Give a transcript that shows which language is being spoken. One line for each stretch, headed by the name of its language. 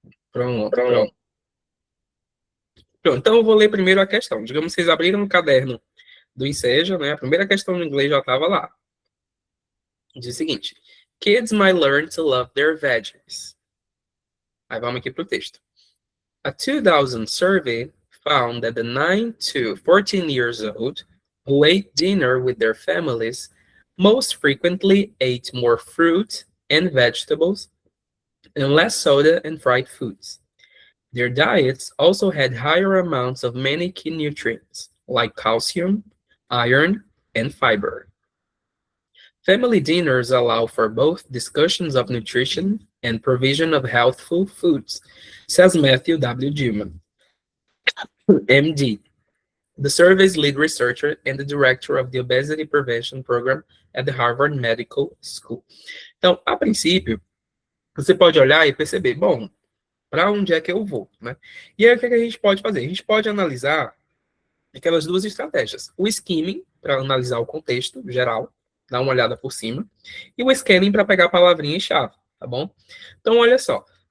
Portuguese: Pronto, pronto. Pronto, então eu vou ler primeiro a questão. Digamos que vocês abriram no caderno do Enseja, né? A primeira questão no inglês já estava lá. Diz o seguinte:
English: Kids might learn to love their veggies.
Portuguese: Aí vamos aqui para o texto.
English: A 2000 survey found that the 9 to 14 years old who ate dinner with their families most frequently ate more fruit and vegetables and less soda and fried foods. Their diets also had higher amounts of many key nutrients, like calcium, iron, and fiber. Family dinners allow for both discussions of nutrition and provision of healthful foods, says Matthew W. Dillman, MD, the survey's lead researcher and the director of the Obesity Prevention Program at the Harvard Medical School.
Portuguese: Então, a princípio, você pode olhar e perceber, bom, para onde é que eu vou, né? E aí, o que a gente pode fazer? A gente pode analisar aquelas duas estratégias. O skimming, para analisar o contexto geral, dar uma olhada por cima, e o scanning para pegar a palavrinha e chave, tá bom? Então, olha só.